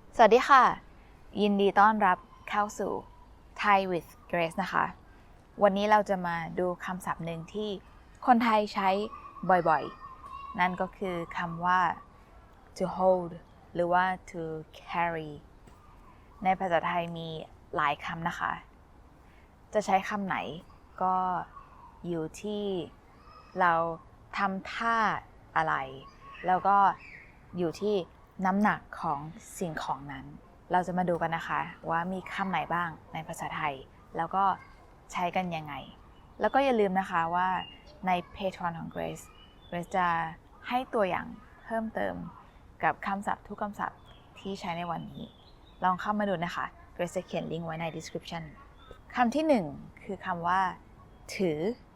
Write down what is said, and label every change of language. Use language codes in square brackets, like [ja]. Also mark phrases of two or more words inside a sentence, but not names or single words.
[th] สวัสดีค่ะยินดีต้อนรับเข้าสู่ Thai with Grace นะคะวันนี้เราจะมาดูคำศัพท์หนึ่งที่คนไทยใช้บ่อยๆนั่นก็ คือคำว่า [en] to hold [th] หรือว่า [en] to carry [th] ในภาษาไทยมีหลายคำนะคะจะใช้คำไหนก็อยู่ที่เรา ทำท่าอะไรแล้วก็อยู่ที่น้ำหนักของสิ่งของนั้นเราจะมาดูกันนะคะว่ามีคำไหนบ้างในภาษาไทยแล้วก็ใช้กันยังไงแล้วก็อย่าลืมนะคะว่าใน Patreon ของ Grace จะให้ตัวอย่างเพิ่มเติมกับคำศัพท์ทุกคำศัพท์ที่ใช้ในวันนี้ลองเข้ามาดูนะคะ Grace จะเขียนลิงก์ไว้ใน description คำที่หนึ่งคือคำว่าถือ